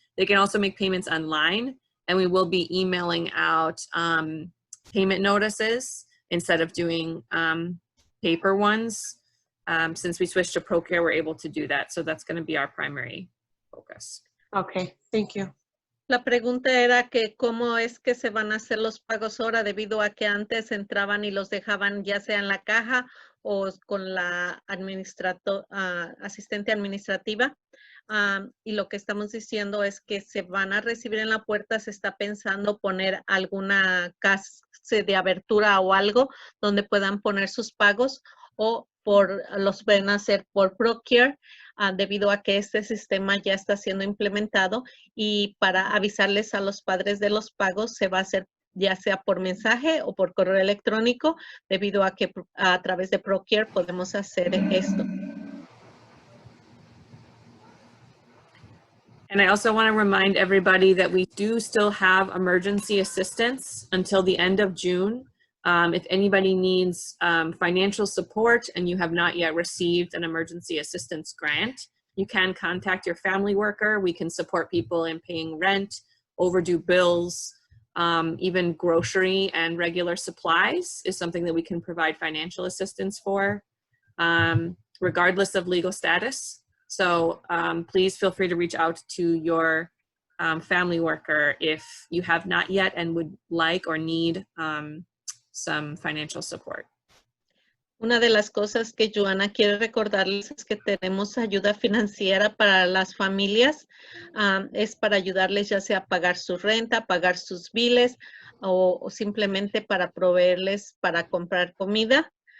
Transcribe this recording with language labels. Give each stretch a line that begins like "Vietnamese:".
English: They can also make payments online, and we will be emailing out payment notices instead of doing paper ones. Since we switched to ProCare, we're able to do that. So that's going to be our primary focus. Okay, thank you.
Spanish: La pregunta era que cómo es que se van a hacer los pagos ahora, debido a que antes entraban y los dejaban ya sea en la caja o con la asistente administrativa. Y lo que estamos diciendo es que se van a recibir en la puerta. Se está pensando poner alguna clase de abertura o algo donde puedan poner sus pagos, o los pueden hacer por ProCare, debido a que este sistema ya está siendo implementado, y para avisarles a los padres de los pagos se va a hacer ya sea por mensaje o por correo electrónico, debido a que a través de ProCare podemos hacer esto.
English: And I also want to remind everybody that we do still have emergency assistance until the end of June. If anybody needs financial support and you have not yet received an emergency assistance grant, you can contact your family worker. We can support people in paying rent, overdue bills, even grocery and regular supplies is something that we can provide financial assistance for, regardless of legal status. So please feel free to reach out to your family worker if you have not yet and would like or need some financial support.
Spanish: Una de las cosas que Joana quiere recordarles es que tenemos ayuda financiera para las familias. Es para ayudarles ya sea a pagar su renta, pagar sus biles, o simplemente para proveerles para comprar comida.